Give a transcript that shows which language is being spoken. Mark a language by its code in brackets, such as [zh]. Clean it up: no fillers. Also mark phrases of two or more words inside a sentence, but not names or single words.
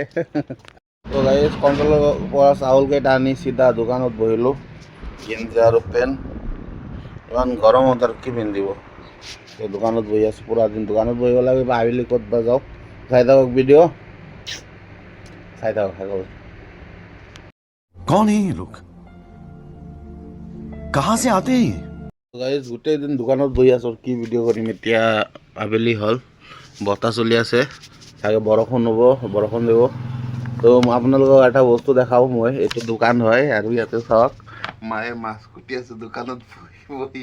[as] তো গাইজ কণ্ট্ৰলৰ পৰা চাউলকেইটা আনি চিধা দোকানত বহিলোঁ। গেঞ্জি আৰু পেণ্ট, ইমান গৰমত আৰু কি পিন্ধিব। এই দোকানত বহি আছোঁ, পুৰা দিন দোকানত বহিব লাগে, বা আবেলি ক'ত বা যাওঁ। চাই থাকক ভিডিঅ', চাই থাকক সকলো। [hi] कौन है ये लोग, कहाँ से आते हैं? [as] গাইজ গোটেই দিন দোকানত বহি আছোঁ, কি ভিডিঅ' কৰিম। এতিয়া আবেলি হ'ল, বতাহ চলি আছে, চাগে বৰষুণ হ'ব, বৰষুণ দিব। তো আপোনালোকক এটা বস্তু দেখাওঁ মই। এইটো দোকান হয়, আৰু ইয়াতে চাওক মায়ে মাছ কুটি আছে দোকানত বহি বহি।